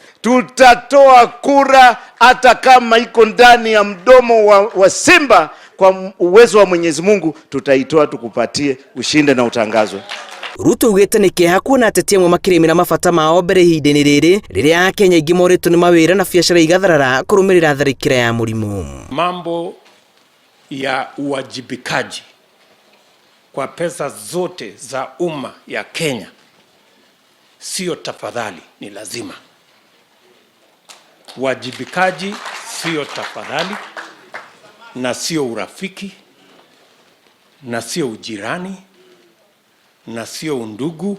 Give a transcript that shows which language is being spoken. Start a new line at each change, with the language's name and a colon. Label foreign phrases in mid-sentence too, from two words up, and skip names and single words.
Swahili: Tutatoa kura hata kama iko ndani ya mdomo wa simba. Kwa uwezo wa Mwenyezi Mungu tutaitoa tukupatie ushinde na utangazwe.
Kikuyu: Ruto ugĩte nĩ kĩeha kuona ateti amwe makĩrĩmĩra mabata mao mbere ihinda-inĩ rĩrĩ rĩrĩa Akenya aingĩ moritũ nĩ mawĩra na biacara igatharara kũrũmĩrĩra tharĩkĩra ya mũrimũ.
Swahili: Mambo ya uwajibikaji kwa pesa zote za umma ya Kenya sio tafadhali, ni lazima. Uwajibikaji sio tafadhali na sio urafiki na sio ujirani na sio undugu.